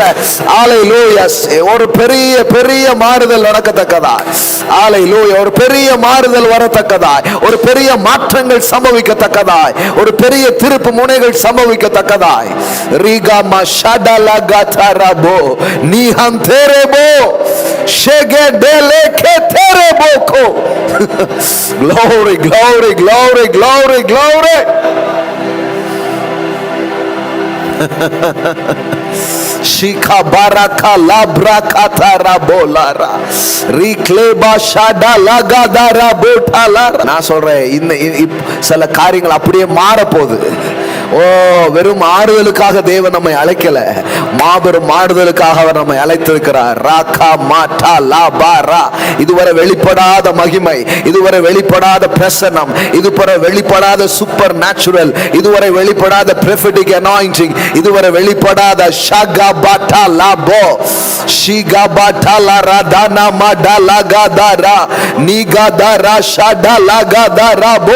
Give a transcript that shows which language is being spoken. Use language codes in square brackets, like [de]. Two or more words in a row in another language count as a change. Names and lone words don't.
[ta] ஒரு பெரிய பெரிய மாறுதல் நடக்கத்தக்கதா, ஒரு பெரிய மாறுதல் வரத்தக்கதாய், ஒரு பெரிய மாற்றங்கள் சம்பவிக்கத்தக்கதாய், ஒரு பெரிய திருப்பு முனைகள் சம்பவிக்கத்தக்கதாய். ரீகாமா ஷடலகதரபோ நீஹந்தரபோ ஷெகடலகதரபோகோ. [en] Glory, glory, glory, glory, glory. Shika baraka labra katara bolara rikleba shada lagadara botalara. [ta] நான் சொல்றேன், இந்த சில காரியங்கள் அப்படியே மாற போகுது. ஓ வெறும் ஆறுதலுக்காக தேவன் நம்மை அழைக்கல, மாபெரும் ஆறுதலுக்காக அவர் நம்மை அழைத்திருக்கிறார். ராகா மாட்டா லாபாரா. இதுவரை வெளிப்படாத மகிமை, இதுவரை வெளிப்படாத பிரசன்னம், இதுவரை வெளிப்படாத [en] super natural, [ta] இதுவரை வெளிப்படாத [en] prophetic anointing, [ta] இதுவரை வெளிப்படாத ஷாகா பாட்டா லாபோ ஷிகா பாட்டா லாராதானா மடலகதரா நீகதரா ஷடலகதரபோ.